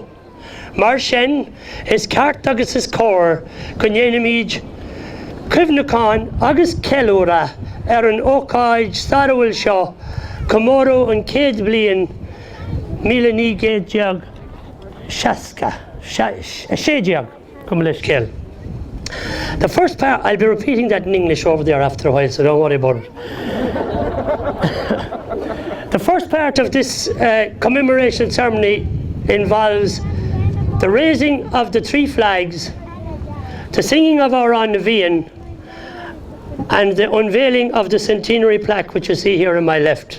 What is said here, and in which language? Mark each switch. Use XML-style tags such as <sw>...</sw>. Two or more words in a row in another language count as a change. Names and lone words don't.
<ga>Mar sin is ceart agus is cóir go ndéanamid cuimhneacháin agus ceiliúra ar an ócáid stairhfuil seo comóró an 100 bliain 1960 come leis céil.</ga> <en>The first part, I'll be repeating that in English over there after a while, so don't worry about it. The first part of this commemoration ceremony involves the raising of the 3 flags, the singing of our An Navíon, and the unveiling of the centenary plaque, which you see here on my left.</en>